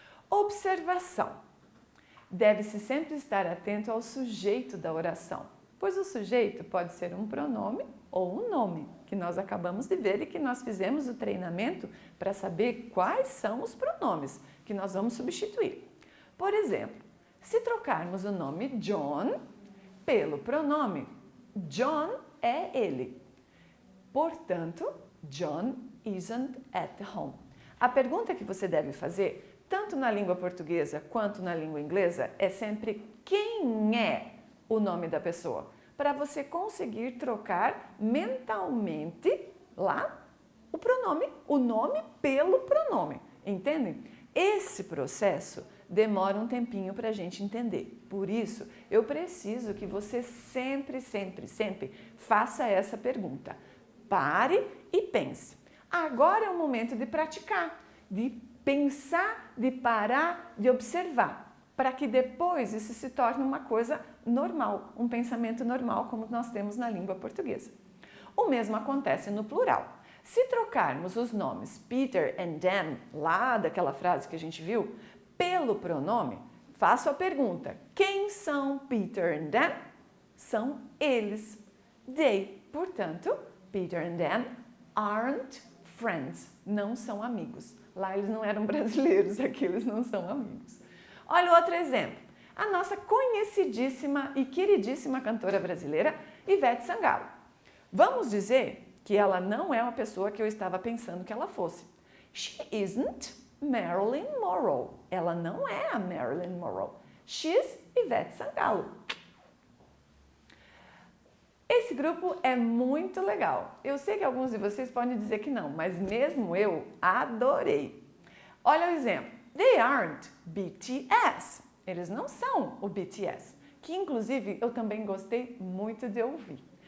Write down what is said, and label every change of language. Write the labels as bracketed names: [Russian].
[Portuguese] Observação. Deve-se sempre estar atento ao sujeito da oração, pois o sujeito pode ser um pronome ou um nome, que nós acabamos de ver e que nós fizemos o treinamento para saber quais são os pronomes que nós vamos substituir. Por exemplo, se trocarmos o nome John pelo pronome, John é ele. Portanto, [English] John isn't at home. [Portuguese] A pergunta que você deve fazer, tanto na língua portuguesa quanto na língua inglesa, é sempre quem é o nome da pessoa, para você conseguir trocar mentalmente lá o pronome, o nome pelo pronome, entendem? Esse processo demora um tempinho para a gente entender. Por isso, eu preciso que você sempre faça essa pergunta. Pare e pense. Agora é o momento de praticar, de pensar, de parar, de observar, para que depois isso se torne uma coisa normal, um pensamento normal, como nós temos na língua portuguesa. O mesmo acontece no plural. Se trocarmos os nomes Peter and Dan, lá daquela frase que a gente viu, pelo pronome, faço a pergunta: quem são Peter and Dan? São eles. [English] They. [Portuguese] Portanto, [English] Peter and Dan aren't friends. [Portuguese] Não são amigos. Lá eles não eram brasileiros, aqui eles não são amigos. Olha outro exemplo. A nossa conhecidíssima e queridíssima cantora brasileira, Ivete Sangalo. Vamos dizer que ela não é uma pessoa que eu estava pensando que ela fosse. [English] She isn't Marilyn Monroe. [Portuguese] Ela não é a Marilyn Monroe. [English] She's Ivete Sangalo. [Portuguese] Esse grupo é muito legal. Eu sei que alguns de vocês podem dizer que não, mas mesmo eu adorei. Olha o exemplo. [English] They aren't BTS. [Portuguese] Eles não são o BTS, que inclusive eu também gostei muito de ouvir.